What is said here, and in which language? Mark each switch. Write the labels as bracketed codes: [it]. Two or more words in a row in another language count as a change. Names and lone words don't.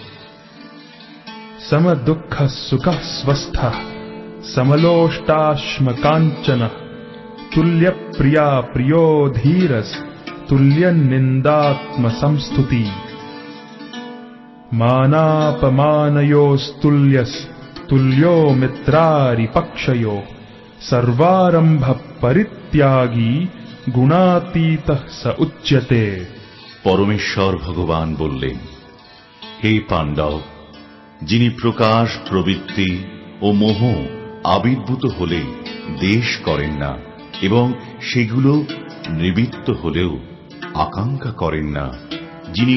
[sa] समदुःखः सुखः स्वस्थः समलोष्टाश्मकाञ्चनः तुल्यप्रिया प्रियो धीरस् तुल्य निंदात्म संस्तुति मानापमानयोस्तुल्यस् तुल्यो मित्रारिपक्षयो सर्वारंभ परित्यागी गुणातीतः स उच्यते। [bn] পরমেশ্বর ভগবান বললেন, হে পাণ্ডব, যিনি প্রকাশ প্রবৃত্তি ও মোহ আবির্ভূত হলে দেশ করেন না এবং সেগুলো নিবৃত্ত হলেও আকাঙ্ক্ষা করেন না, যিনি